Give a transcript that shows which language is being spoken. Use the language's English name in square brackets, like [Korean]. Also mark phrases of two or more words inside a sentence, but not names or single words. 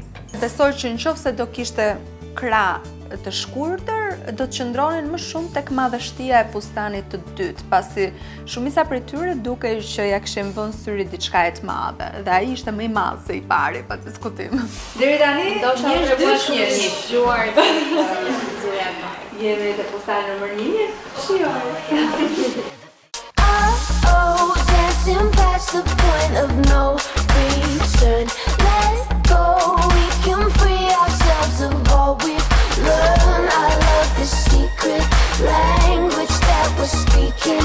[Albanian] Besoj që nëse do kishte krah të shkurtër, do të qëndronin më shumë tek madhështia e fustanit të dytë, pasi shumica prej tyre dukej që ja kishin vënë syri diçka e të madhe, dhe ai ishte më i madh se i pari, pa diskutim. Deri tani, Ndoshta treguash një zgjuar jemi te fustani nëmër 1. Shijoj. [English] Oh, dancing past the point of no return. Let go, we can free ourselves of all we've learned. I love this secret language that we're speaking.